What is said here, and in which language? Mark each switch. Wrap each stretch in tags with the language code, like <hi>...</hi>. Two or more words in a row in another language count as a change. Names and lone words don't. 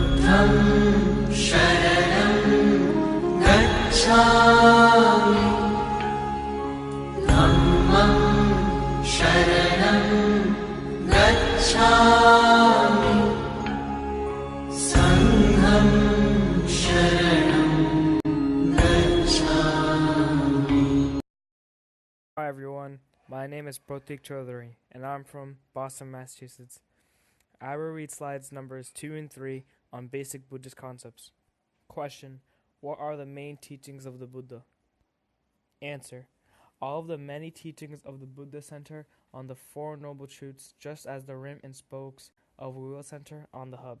<pi>शरणं गच्छामि धम्मं शरणं गच्छामि संघं शरणं गच्छामि.</pi> <en>Hi everyone, my name is Pratik Chaudhary and I'm from Boston, Massachusetts. I will read slides numbers 2 and 3 on basic Buddhist concepts. Question: what are the main teachings of the Buddha? Answer: all of the many teachings of the Buddha center on the Four Noble Truths, just as the rim and spokes of a wheel center on the hub.</en>